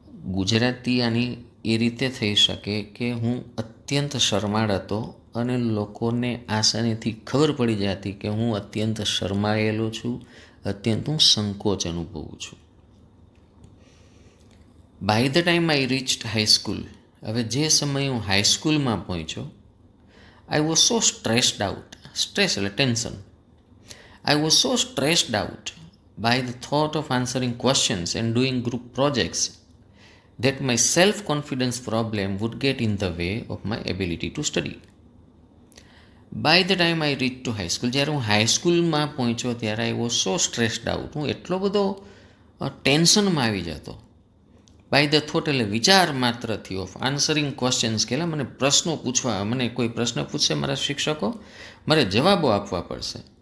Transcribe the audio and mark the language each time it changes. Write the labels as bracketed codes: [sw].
[gu] ગુજરાતી આની એ રીતે થઈ શકે કે હું અત્યંત શરમાળ હતો અને લોકોને આસાનીથી ખબર પડી જતી કે હું અત્યંત શરમાયેલો છું, અત્યંત હું સંકોચ અનુભવું છું. [en] by the time I reached high school, [gu] હવે જે સમયે હું હાઈસ્કૂલમાં પહોંચ્યો, [en] I was so stressed out. Stress [gu] એટલે [en] Tension. I was so stressed out by the thought of answering questions and doing group projects that my self-confidence problem would get in the way of my ability to study. By the time I reach to high school, [gu] જ્યારે હું હાઈસ્કૂલમાં પહોંચ્યો ત્યારે [en] I was so stressed out, [gu] હું એટલો બધો ટેન્શનમાં આવી જતો. [en] by the thought [gu] એટલે વિચાર માત્રથી [en] of answering questions, [gu] કે મને પ્રશ્નો પૂછવા, મને કોઈ પ્રશ્ન પૂછશે મારા શિક્ષકો, મારે જવાબો આપવા પડશે.